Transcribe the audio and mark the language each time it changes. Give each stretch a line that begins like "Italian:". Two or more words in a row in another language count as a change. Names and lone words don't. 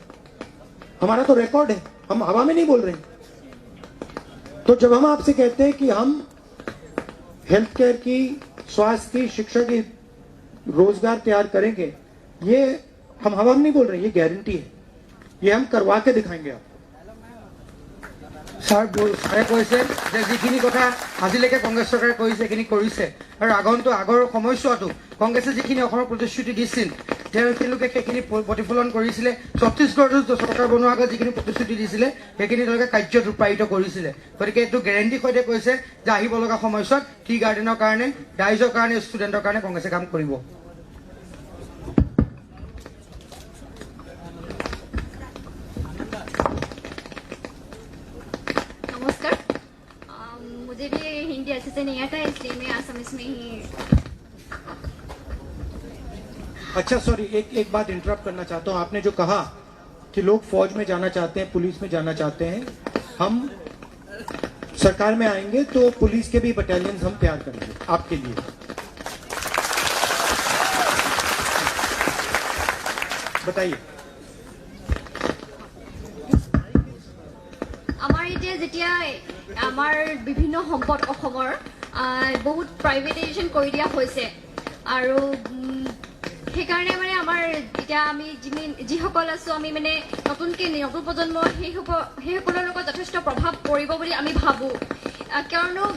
Hindi: हमारा तो रिकॉर्ड है, हम हवा में नहीं बोल रहे हैं। तो जब हम आपसे कहते हैं कि हम
English: health care
Hindi: की, स्वास्थ्य की, शिक्षा की, रोजगार तैयार करेंगे, ये हम हवा में नहीं बोल रहे, ये गारंटी है, ये हम करवा के दिखाएंगे आप।
Assamese: ছাৰে কৈছে যে যিখিনি কথা আজিলৈকে কংগ্ৰেছ চৰকাৰে কৰিছে সেইখিনি কৰিছে, আৰু আগৰ সময়ছোৱাতো কংগ্ৰেছে যিখিনি অসমৰ প্ৰতিশ্ৰুতি দিছিল তেওঁলোকে সেইখিনি প্ৰতিফলন কৰিছিলে। ছত্তীশগড়তো চৰকাৰ বনোৱাৰ আগত যিখিনি প্ৰতিশ্ৰুতি দিছিলে সেইখিনি তেওঁলোকে কাৰ্যত ৰূপায়িত কৰিছিলে। গতিকে এইটো গেৰেণ্টিৰ সৈতে কৈছে যে আহিব লগা সময়ছোৱাত টি গাৰ্ডেনৰ কাৰণে, ৰাইজৰ কাৰণে, ষ্টুডেণ্টৰ কাৰণে কংগ্ৰেছে কাম কৰিব।
Hindi: नमस्कार। मुझे भी हिंदी अच्छे से नहीं आता है, इसलिए मैं असमिस में ही। अच्छा सॉरी, एक बात इंटरप्ट करना चाहता हूं। आपने जो कहा कि लोग फौज में जाना चाहते हैं, पुलिस में जाना चाहते हैं, हम सरकार में आएंगे तो पुलिस के भी बटालियन हम तैयार करेंगे आपके लिए। बताइए।
Assamese: আমাৰ এতিয়া যেতিয়া আমাৰ বিভিন্ন সম্পদ অসমৰ বহুত প্ৰাইভেটাইজেশ্যন কৰি দিয়া হৈছে, আৰু সেইকাৰণে মানে আমাৰ এতিয়া আমি যিসকল আছো, আমি মানে নতুন প্ৰজন্ম সেইসকলৰ লগত যথেষ্ট প্ৰভাৱ পৰিব বুলি আমি ভাবোঁ।